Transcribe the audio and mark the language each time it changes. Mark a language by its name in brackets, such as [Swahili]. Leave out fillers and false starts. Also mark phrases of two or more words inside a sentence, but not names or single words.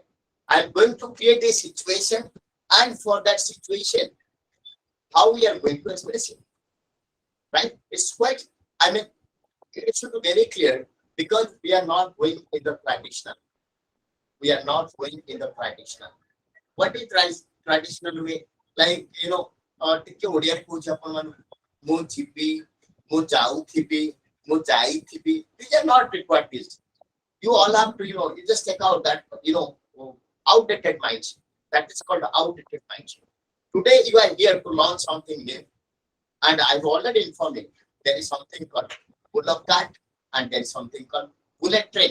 [English] I'm going to create a situation, and for that situation, how we are going to express it, right? It's quite, I mean, It should be very clear because we are not going in the traditional. We are not going in the traditional. What is traditional way? Like, [Odia] ଟିକେ ଓଡ଼ିଆରେ କହୁଛି ଆପଣ ମାନଙ୍କୁ ମୁଁ ଯିବି ମୁଁ ଯାଉଥିବି ମୁଁ ଯାଇଥିବି. [English] These are not required things. You all have to, you just take out that, outdated mindset. That is called outdated mindset. Today you are here to learn something new. And I've already informed you, there is something called bullock cart and there is something called bullet train.